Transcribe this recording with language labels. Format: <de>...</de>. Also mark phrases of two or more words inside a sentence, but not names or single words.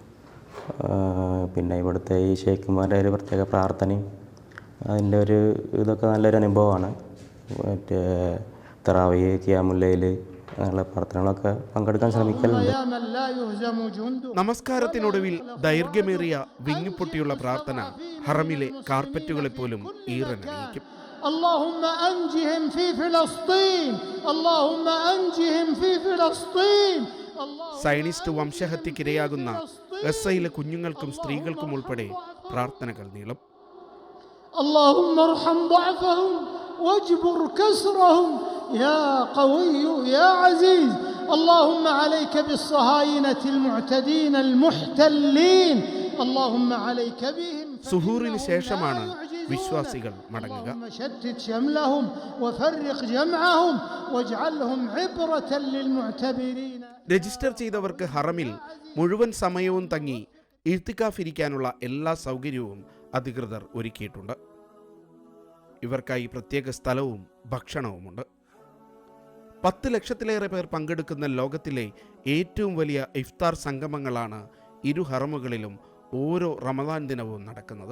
<ml>പിന്നെ ഇവിടുത്തെ ഈ ഷേഖുമാരുടെ ഒരു പ്രത്യേക പ്രാർത്ഥനയും അതിൻ്റെ ഒരു ഇതൊക്കെ നല്ലൊരു അനുഭവമാണ്. മറ്റേ തറാവീഹ്,</ml> <ar>قيام الليل</ar> <ml>അങ്ങനെയുള്ള പ്രാർത്ഥനകളൊക്കെ പങ്കെടുക്കാൻ ശ്രമിക്കലുണ്ട്. നമസ്കാരത്തിനൊടുവിൽ ദൈർഘ്യമേറിയ വിങ്ങിപ്പൊട്ടിയുള്ള പ്രാർത്ഥന ഹറമിലെ കാർപ്പറ്റുകളെ പോലും ഈറനണിയിക്കും.</ml> <ar>اللهم أنجهم في فلسطين اللهم أنجهم في فلسطين.</ar> <ml>സയനിസ്റ്റ് വംശഹത്യക്കിരയാകുന്ന ഗസയിലെ കുഞ്ഞുങ്ങൾക്കും സ്ത്രീകൾക്കും ഉൾപ്പെടെ പ്രാർത്ഥനകൾ നീളും.</ml> <ar>اللهم ارحم ضعفهم واجبر كسرهم يا قوي يا عزيز. اللهم عليك بالصهاينة المعتدين المحتلين. اللهم عليك بهم.</ar> <ml>സുഹൂറിന് ശേഷമാണ് വിശ്വാസികൾ മടങ്ങുക.</ml> <ar>شتت شملهم وفرق جمعهم واجعلهم عبرة للمعتبرين.</ar> <ml>രജിസ്റ്റർ ചെയ്തവർക്ക് ഹറമിൽ മുഴുവൻ സമയവും തങ്ങി ഇഴ്തികാഫ് ഇരിക്കാനുള്ള എല്ലാ സൗകര്യവും അധികൃതർ ഒരുക്കിയിട്ടുണ്ട്. ഇവർക്കായി പ്രത്യേക സ്ഥലവും ഭക്ഷണവുമുണ്ട്. 10 ലക്ഷത്തിലേറെ പേർ പങ്കെടുക്കുന്ന ലോകത്തിലെ ഏറ്റവും വലിയ ഇഫ്താർ സംഗമങ്ങളാണ് ഇരു ഹറമുകളിലും ഓരോ റമദാൻ ദിനവും നടക്കുന്നത്.</ml>